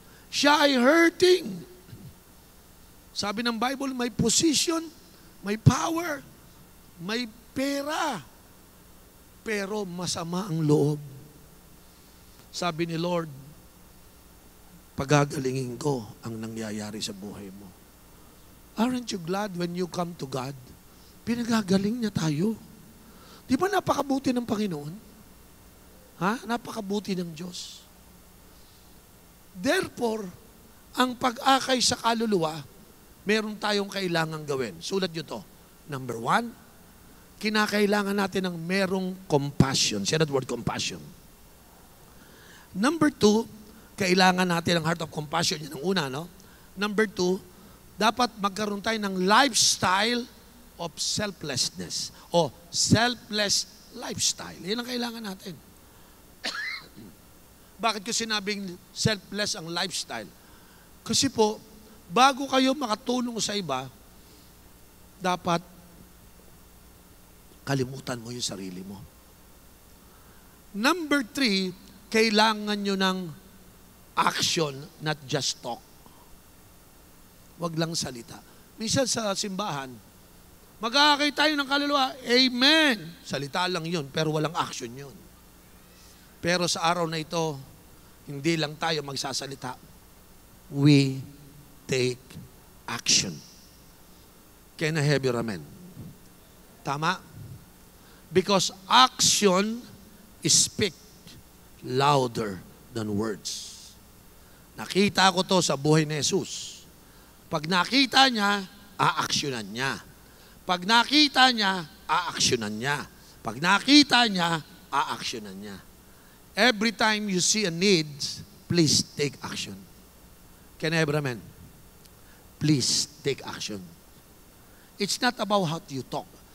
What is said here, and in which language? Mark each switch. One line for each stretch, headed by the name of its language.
Filipino: Siya ay hurting. Sabi ng Bible, may position, may power, may pera, pero masama ang loob. Sabi ni Lord, pagagalingin ko ang nangyayari sa buhay mo.
English: Aren't you glad when you come to God?
Filipino: Pinagagaling niya tayo. Di ba napakabuti ng Panginoon? Ha? Napakabuti ng Diyos. Therefore, ang pag-akay sa kaluluwa, meron tayong kailangang gawin. Sulat nyo to. Number 1, kinakailangan natin ng merong compassion.
English: Say that word, compassion.
Filipino: Number 2, kailangan natin ng
English: heart of compassion.
Filipino: Yan ang una, no? Number 2, dapat magkaroon tayo ng
English: lifestyle of selflessness
Filipino: o selfless lifestyle. Yan ang kailangan natin. Bakit ko sinabing selfless ang lifestyle? Kasi po, bago kayo makatulong sa iba, dapat kalimutan mo yung sarili mo. Number 3, kailangan nyo ng action,
English: not just talk.
Filipino: Wag lang salita. Minsan sa simbahan, mag-aakay tayo ng kaluluwa, amen. Salita lang yun, pero walang action yun. Pero sa araw na ito, hindi lang tayo magsasalita.
English: We take action. Can I have your amen?
Filipino: Tama?
English: Because action speak louder than words.
Filipino: Nakita ko to sa buhay ni Jesus. Pag nakita niya, aaksyonan niya. Pag nakita niya, aaksyonan niya. Pag nakita niya, aaksyonan niya.
English: Every time you see a need, please take action. Can I have amen? Please take action. It's not about how you talk.